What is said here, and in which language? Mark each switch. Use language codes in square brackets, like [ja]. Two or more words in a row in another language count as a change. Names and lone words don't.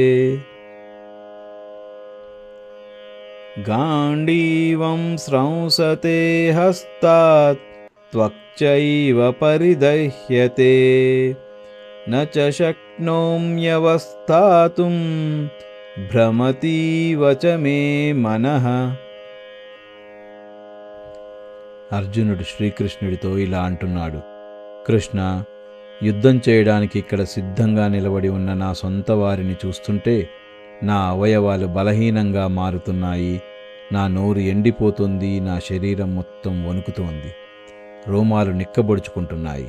[sa] गाण्डीवं स्रंसते हस्तात् त्वक्चैव परिदह्यते। न च शक्नोम्यवस्थातुं भ्रमतीव च मे मनः। [te] అర్జునుడు శ్రీకృష్ణుడితో ఇలా అంటున్నాడు, కృష్ణ, యుద్ధం చేయడానికి ఇక్కడ సిద్ధంగా నిలబడి ఉన్న నా సొంత వారిని చూస్తుంటే నా అవయవాలు బలహీనంగా మారుతున్నాయి. నా నోరు ఎండిపోతుంది, నా శరీరం మొత్తం వణుకుతోంది, రోమాలు నిక్కబొడుచుకుంటున్నాయి.